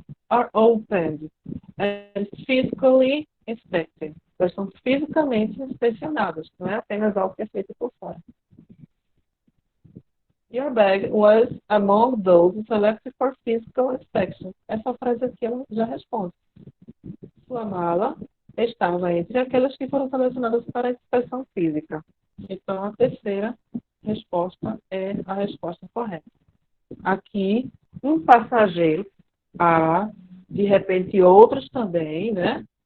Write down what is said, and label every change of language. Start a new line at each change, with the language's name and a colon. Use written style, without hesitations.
English: Are opened and physically inspected.
Portuguese: Elas são fisicamente inspecionadas, não é apenas algo que é feito por fora.
English: Your bag was among those selected for physical inspection.
Portuguese: Essa frase aqui ela já responde. Sua mala estava entre aquelas que foram selecionadas para a inspeção física. Então, a terceira resposta é a resposta correta. Aqui, um passageiro, de repente outros também, né?